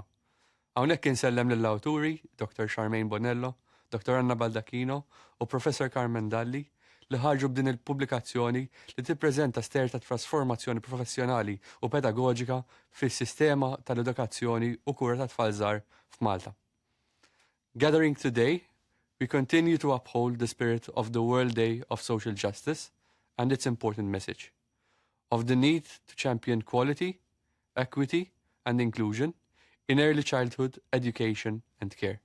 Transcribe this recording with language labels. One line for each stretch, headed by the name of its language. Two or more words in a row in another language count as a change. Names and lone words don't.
Maltese: Hawnhekk insellem lill-awturi, Dr. Charmaine Bonello, Dr. Anna Baldacchino u Professor Carmen Dalli li ħarġu b'din il-pubblikazzjoni li tippreżenta ster ta' trasformazzjoni professjonali u pedagogika fis-sistema tal-edukazzjoni u kura ta' tfal żgħar f'Malta.
English: Gathering today, we continue to uphold the spirit of the World Day of Social Justice and its important message of the need to champion quality, equity, and inclusion in early childhood education and care.